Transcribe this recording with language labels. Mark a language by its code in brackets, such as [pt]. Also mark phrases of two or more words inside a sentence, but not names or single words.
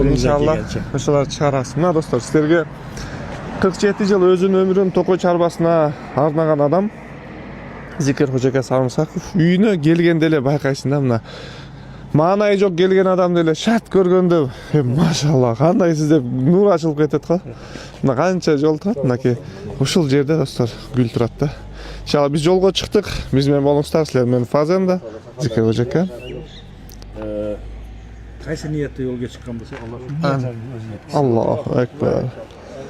[ky] Иншалла ошолорду чыгарабыз. Мына достор, силерге 47 жыл өзүнүн өмүрүн Токой чарбасына арнаган адам Зикир Хожака Сарымсаков үйүнө келгенде эле байкайсың да, мына маанайы жок келген адамды эле шарт көргөндө, машалла, кандайсыз деп нур ачылып кетет го. Мына канча жол турат, мынакей ушул жерде достор гүл турат да. Иншалла биз жолго чыктык. Биз менен болуңуздар, силер менен Фазенда, Зикир Хожака. [uz] Qaysi niyatda yo'lga chiqqan bo'lsa, Alloh [ar] الله أكبر.